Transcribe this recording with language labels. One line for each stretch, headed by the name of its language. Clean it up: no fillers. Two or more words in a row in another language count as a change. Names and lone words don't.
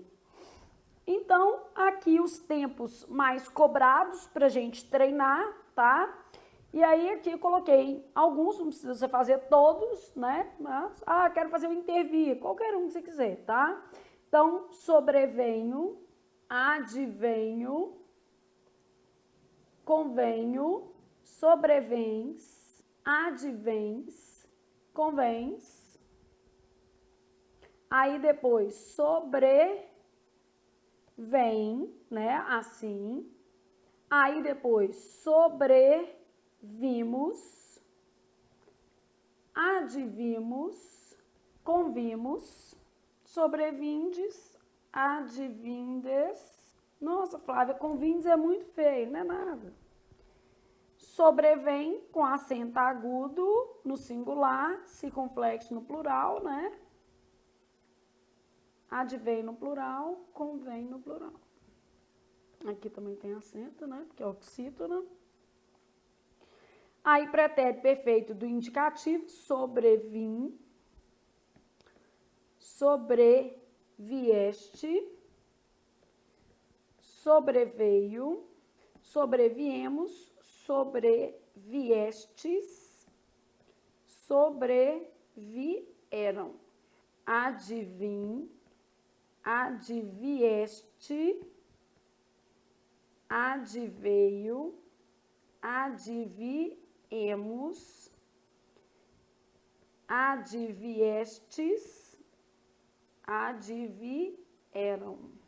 Portuguese: Então, aqui os tempos mais cobrados para a gente treinar, tá? E aí aqui eu coloquei alguns, não precisa você fazer todos, né? Mas, quero fazer um intervir, qualquer um que você quiser, tá? Então, sobrevenho, advenho, convenho, sobrevens, advens, convens. Aí depois sobrevém, né? Assim. Aí depois sobrevimos, advimos, convimos, sobrevindes, advindes. Nossa, Flávia, convindes é muito feio, não é nada. Sobrevém com acento agudo no singular, circunflexo no plural, né? Advém no plural, convém no plural. Aqui também tem acento, né? Porque é oxítona. Aí, pretérito perfeito do indicativo, sobrevim, sobrevieste, sobreveio, sobreviemos, sobreviestes, sobrevieram, advim, advieste, adveio, adviemos, adviestes, advieram.